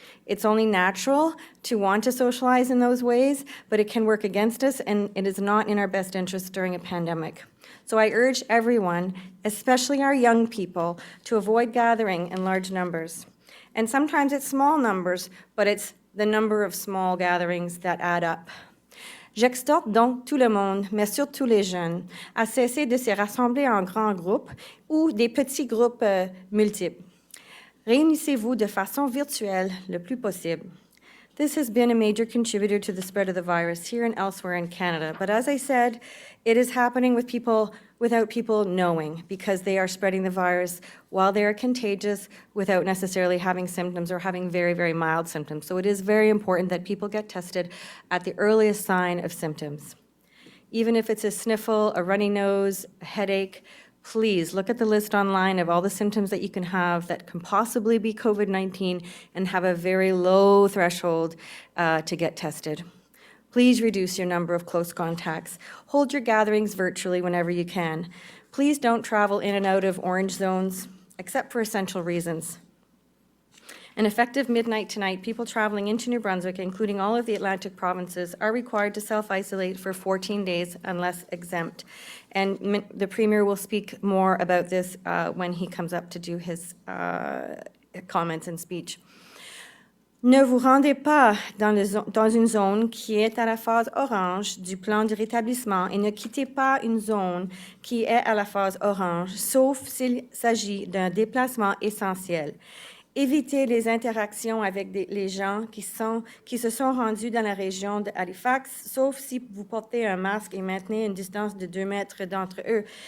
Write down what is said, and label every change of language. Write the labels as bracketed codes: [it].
[en] It's only natural to want to socialize in those ways, but it can work against us, and it is not in our best interest during a pandemic. So I urge everyone, especially our young people, to avoid gathering in large numbers. And sometimes it's small numbers, but it's the number of small gatherings that add up. [fr] J'exhorte donc tout le monde, mais surtout les jeunes, à cesser de se rassembler en grands groupes ou des petits groupes multiples. Réunissez-vous de façon virtuelle le plus possible. [en] This has been a major contributor to the spread of the virus here and elsewhere in Canada. But as I said, it is happening with people without people knowing, because they are spreading the virus while they are contagious without necessarily having symptoms or having very, very mild symptoms. So it is very important that people get tested at the earliest sign of symptoms. Even if it's a sniffle, a runny nose, a headache, please look at the list online of all the symptoms that you can have that can possibly be COVID-19 and have a very low threshold to get tested. Please reduce your number of close contacts. Hold your gatherings virtually whenever you can. Please don't travel in and out of orange zones, except for essential reasons. And effective midnight tonight, people traveling into New Brunswick, including all of the Atlantic provinces, are required to self-isolate for 14 days unless exempt. And the Premier will speak more about this when he comes up to do his comments and speech. [fr] Ne vous rendez pas dans une zone qui est à la phase orange du plan de rétablissement et ne quittez pas une zone qui est à la phase orange, sauf s'il s'agit d'un déplacement essentiel. Évitez les interactions avec les gens qui se sont rendus dans la région de Halifax, sauf si vous portez un masque et maintenez une distance de 2 mètres d'entre eux.